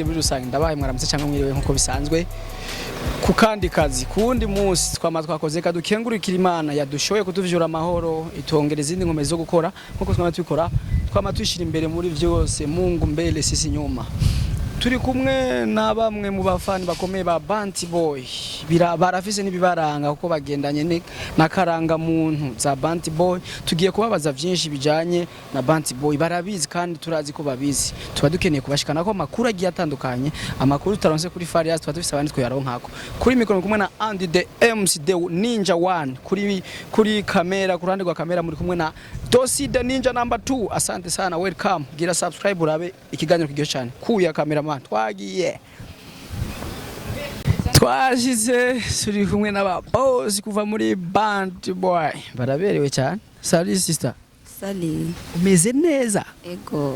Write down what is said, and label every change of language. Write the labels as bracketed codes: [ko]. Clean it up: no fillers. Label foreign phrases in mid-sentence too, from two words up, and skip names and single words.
[rn] muri rusange, ndabaye mwaramutse cyangwa mwiriwe nkuko bisanzwe ku kandi kazi kuwundi munsi twakoze kadukengurikira Imana yadushoye kutuvijura amahoro, itongera izindi nkome zo gukora nkuko twama twishira imbere muri byose. [sw] Mungu mbele sisi nyuma. [rn] Turi kumwe na bamwe mu bafani bakomeye ba Bantu Boy, barafise nibibaranga uko bagendanye na karanga muntu za Bantu Boy. Tugiye kubabaza byinshi bijanye na Bantu Boy, barabizi kandi turazi ko babizi. Tuba dukeneye kubashikana ko makuru agiye atandukanye, amakuru tutaronse kuri Farias, tuba dufise abandi twayaronkako. Kuri mikoro kumwe na Andy [en] the MC the Ninja [rn] 1, kuri kamera, kurande kwa kamera muri kumwe na Dosi [en] the Ninja number 2. [sw] Asante sana, [en] welcome. [rn] Gira subscribe urabe ikiganiro kiryoshe cyane. Kuya kamera twagiye twashize turi kumwe n'aba boss kuva muri Bantu Boy, baraberewe cyane. [fr] Salut sister. Salut. [rn] Umeze neza? Ego.